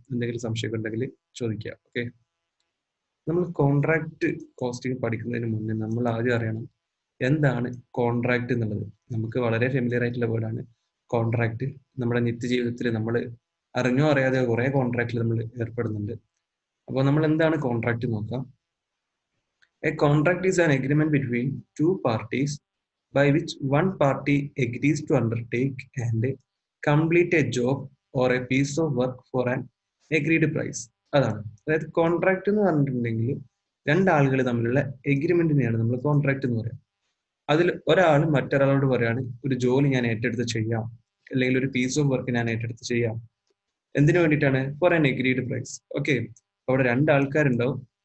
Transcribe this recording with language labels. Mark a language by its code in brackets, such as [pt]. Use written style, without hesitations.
[ml] എന്തെങ്കിലും സംശയമൊക്കെ ഉണ്ടെങ്കിൽ ചോദിക്കുക. ഓക്കെ, നമ്മൾ കോൺട്രാക്ട് കോസ്റ്റിംഗ് പഠിക്കുന്നതിന് മുന്നേ നമ്മൾ ആദ്യം അറിയണം എന്താണ് കോൺട്രാക്ട് എന്നുള്ളത്. നമുക്ക് വളരെ ഫെമിലിയർ ആയിട്ടുള്ള വേർഡാണ് കോൺട്രാക്ട്. നമ്മുടെ നിത്യജീവിതത്തിൽ നമ്മൾ അറിഞ്ഞോ അറിയാതെ കുറേ കോൺട്രാക്റ്റിൽ നമ്മൾ ഏർപ്പെടുന്നുണ്ട്. അപ്പോൾ നമ്മൾ എന്താണ് കോൺട്രാക്ട് നോക്കാം. [en] A contract is an agreement between two parties by which one party agrees to undertake and complete a job or a piece of work for an agreed price. [ml] അതാണ്, അതായത് കോൺട്രാക്ട് എന്ന് പറഞ്ഞിട്ടുണ്ടെങ്കിൽ രണ്ടാളുകൾ തമ്മിലുള്ള എഗ്രിമെന്റിനെയാണ് നമ്മൾ കോൺട്രാക്ട് എന്ന് പറയുക. അതിൽ ഒരാൾ മറ്റൊരാളോട് പറയാണ് ഒരു ജോലി ഞാൻ ഏറ്റെടുത്ത് ചെയ്യാം, അല്ലെങ്കിൽ ഒരു പീസ് ഓഫ് വർക്ക് ഞാൻ ഏറ്റെടുത്ത് ചെയ്യാം. എന്തിനു വേണ്ടിയിട്ടാണ്? [en] For an agreed price. [ml] Okay, അവിടെ രണ്ടാൾക്കാരുണ്ടാവും.